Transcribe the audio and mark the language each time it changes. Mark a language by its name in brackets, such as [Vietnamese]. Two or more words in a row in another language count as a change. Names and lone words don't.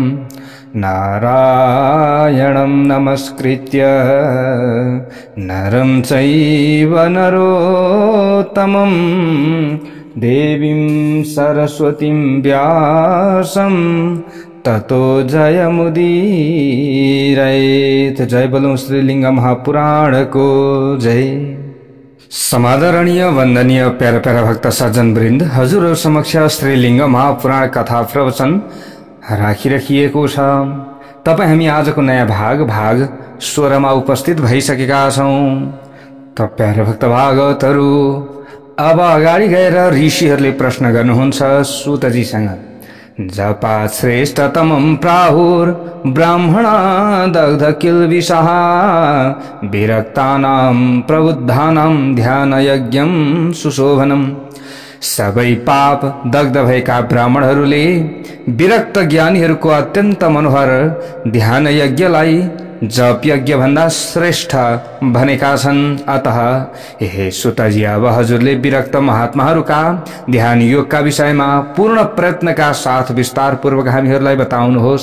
[Sanskrit] नारायणं नमस्कृत्य नरं चैव नरोत्तमं देवीं सरस्वतीं व्यासं ततो जयमुदीरयेत्। [Nepali] जय बोलो श्रीलिंग महापुराण को जय। समादरणीय वंदनीय प्यारा प्यारा भक्त सज्जन वृन्द, हजुरहरु समक्ष श्रीलिंग महापुराण कथा प्रवचन राखिराखिएको छ। तपाई हामी आजको नयाँ भाग 16 मा उपस्थित भइसकेका छौं। त प्यारा भक्त भागवतहरु, अब अगाडि गएर ऋषिहरुले प्रश्न गर्नुहुन्छ सुतजीसँग। [Sanskrit] जपा श्रेष्ठतमं प्राहुर ब्राह्मणा दग्ध किल्बिषः विरक्तानां प्रबुद्धानां ध्यान यज्ञं सुशोभनम्। [Nepali] सबै पाप दग्ध भएका ब्राह्मणहरूले विरक्त ज्ञानीहरूको अत्यन्त मनोहर ध्यान यज्ञलाई जप यज्ञ भन्दा श्रेष्ठ भनेका छन्। अतः हे सुतजी, अब हजुरले विरक्त महात्माहरूका ध्यान योगका विषयमा पूर्ण प्रयत्नका साथ विस्तार पूर्वक हामीहरूलाई बताउनुहोस्।